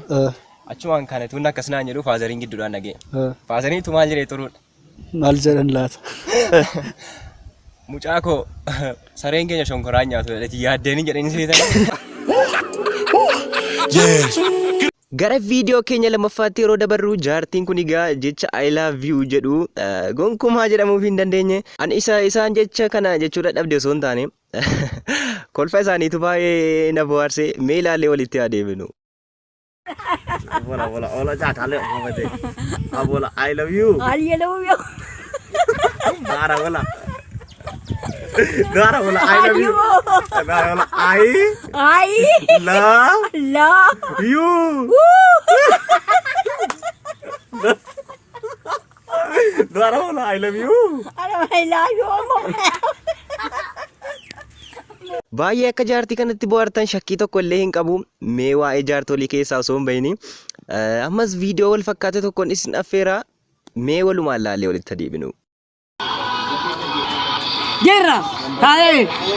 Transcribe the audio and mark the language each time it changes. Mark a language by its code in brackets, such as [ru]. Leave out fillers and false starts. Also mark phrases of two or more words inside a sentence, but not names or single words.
[om] Achumaan kana tun akkas naan jedhu faazariin gidduudhaan dhagee. Faazariin tu maal jedhee turuudha. Maal jedhan laata? Mucaa koo sareen keenya shonkoraan nyaatu jedhati yaaddeen jedhanii seetan. Gara viidiyoo keenya lammaffaatti yeroo dabarru jaartiin kun egaa jecha [en] I love you [om] jedhu gonkumaa jedhamuuf hin dandeenye. Ani isaan jecha kana jechuudha dhabde osoo hin taane kolfa isaaniitu baay'ee na bohaarse mee ilaallee walitti adeemnu. Ola jaatale mabate. Abola [en] I love you. I love you. [om] Mara wala. Gara wala [en] I love you. [om] Gara wala [en] I love you. [om] Gara wala [en] I love you. I love you. [om] Baay'ee akka jaartii kanatti bohaartan shakkii tokko illee hin qabu. Mee waa'ee jaartolii keessaa osoo hin bahini ammas viidiyoo wal fakkaate tokkoon isin affeera. Mee walumaan laallee walitti adeemnu. Jirra. Taa'ee.